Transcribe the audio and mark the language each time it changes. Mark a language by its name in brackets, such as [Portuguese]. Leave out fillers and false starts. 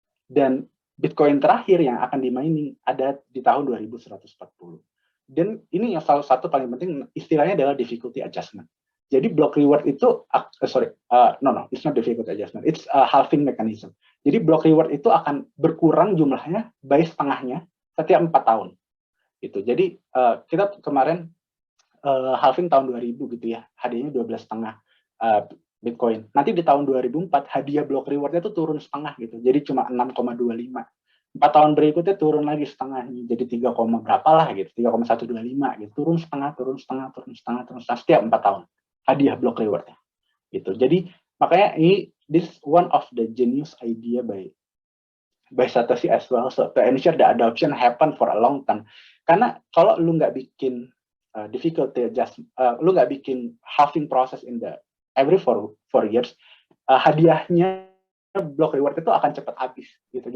[Indonesian] Dan Bitcoin terakhir yang akan di-mining ada di tahun 2140. Dan ini yang salah satu paling penting, istilahnya adalah difficulty adjustment. Jadi block reward itu, [English] it's not difficulty adjustment, it's a halving mechanism. [Indonesian] Jadi block reward itu akan berkurang jumlahnya by setengahnya setiap 4 tahun. Gitu. Jadi kita kemarin halving tahun 2000 gitu ya, hadiahnya 12,5 Bitcoin. Nanti di tahun 2004 hadiah block rewardnya tuh turun setengah gitu, jadi cuma 6,25. 4 tahun berikutnya turun lagi setengahnya, jadi 3, berapa lah gitu, 3,125 gitu, turun setengah setiap 4 tahun hadiah block rewardnya gitu. Jadi makanya [English] this one of the genius idea by Satoshi as well, so to ensure the adoption happen for a long time. [Indonesian] Karena kalau lu nggak bikin difficulty adjustment, lu nggak bikin [English] halving process in the every 4 years, [Indonesian] hadiahnya block reward itu akan cepat habis gitu.